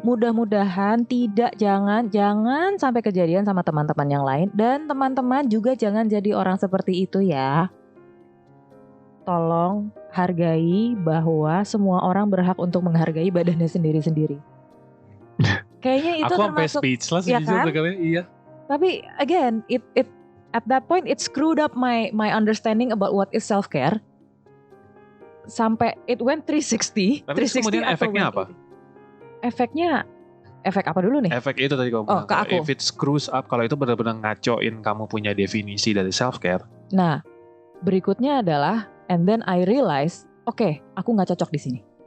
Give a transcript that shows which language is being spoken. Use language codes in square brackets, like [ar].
[id] Mudah-mudahan jangan sampai kejadian sama teman-teman yang lain. Dan teman-teman juga jangan jadi orang seperti itu ya. Tolong hargai bahwa semua orang berhak untuk menghargai badannya sendiri-sendiri. Kayaknya itu aku termasuk. Aku sampai speechless ya kan? Iya. Tapi [en] again, it at that point it screwed up my understanding about what is self-care. [id] Sampai [en] it went 360. [id] Tapi 360 kemudian efeknya apa? Efek apa dulu nih? Efek itu tadi kamu bilang. Ke aku. [en] If it screws up, [id] kalau itu benar-benar ngacoin kamu punya definisi dari self-care. Nah, berikutnya adalah, [en] and then I realize, [id] oke, aku nggak cocok di sini.